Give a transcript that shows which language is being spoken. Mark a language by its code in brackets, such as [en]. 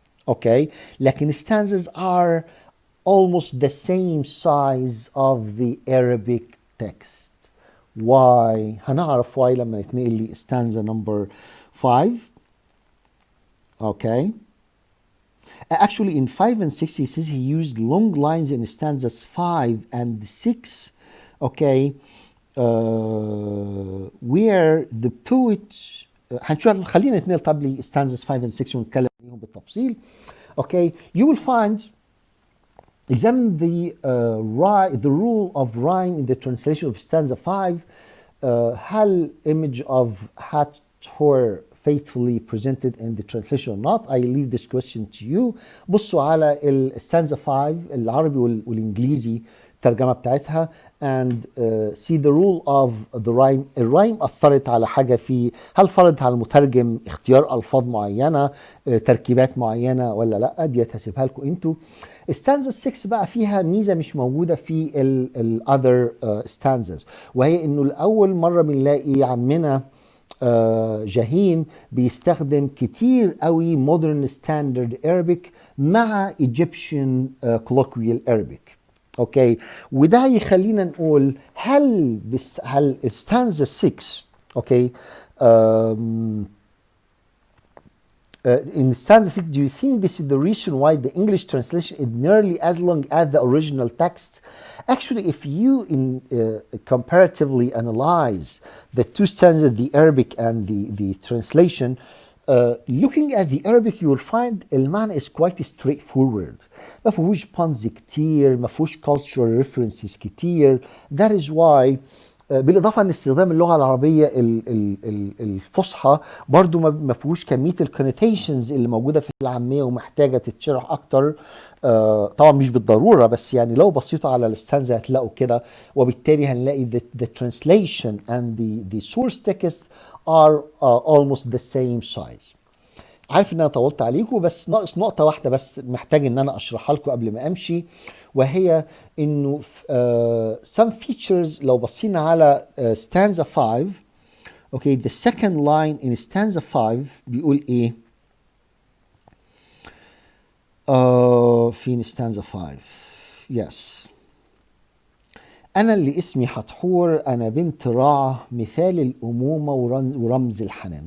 [en] okay, [ar] لكن [en] stanzas are almost the same size of the Arabic text. why؟ [ar] هنعرف [en] why [ar] لما نتنقل لي [en] stanza number 5. okay, actually in 5 and 6 he says he used long lines in stanzas 5 and 6. okay, where the poet [ar] هنشوف، خلينا نتنقل طب لي [en] stanzas 5 and 6 [ar] ونتكلم عليهم بالتفصيل. [en] okay, you will find examine the rule of rhyme in the translation of stanza 5. [ar] هل [en] image of Hathor faithfully presented in the translation or not? I leave this question to you. [ar] بصوا على [en] stanza 5 [ar] العربي والانجليزي الترجمه بتاعتها [en] and see the rule of the rhyme. [ar] الرايم أثرت على حاجة في، هل فرضت على المترجم اختيار ألفاظ معينة، تركيبات معينة ولا لا؟ دي هسيبها لكم انتوا. stanza 6 بقى فيها ميزة مش موجودة في ال [en] other stanzas، [ar] وهي انه الأول مرة بنلاقي عمنا جاهين بيستخدم كتير قوي [en] modern standard Arabic [ar] مع [en] Egyptian colloquial Arabic. [ar] اوكي، وده يخلينا نقول هل stanza 6 اوكي [en] in stanza 6, do you think this is the reason why the English translation is nearly as long as the original text? Actually, if you comparatively analyze the two stanzas, the Arabic and the translation, looking at the Arabic, you will find [ar] المعنى [en] is quite straightforward. [ar] ما فيهوش [en] puns [ar] كتير، ما فيهوش [en] cultural references [ar] كتير. [en] That is why [ar] بالاضافه ان استخدام اللغه العربيه الفصحى برضو ما فيهوش كميه الكونوتيشنز اللي موجوده في العاميه ومحتاجه تتشرح اكتر. طبعا مش بالضروره، بس يعني لو بصيتوا على الستانزا هتلاقوا كده، وبالتالي هنلاقي [en] the translation and the source text are almost the same size. [ar] عارف ان انا طولت عليكم، بس ناقص نقطه واحده بس محتاج ان انا اشرحها لكم قبل ما امشي، وهي انه [en] some features [ar] لو بصينا على [en] stanza 5. okay, the second line in stanza 5 [ar] بيقول ايه؟ فين [en] stanza 5؟ yes. [ar] أنا اللي اسمي حتحور، أنا بنت راعة، مثال الأمومة ورمز الحنان.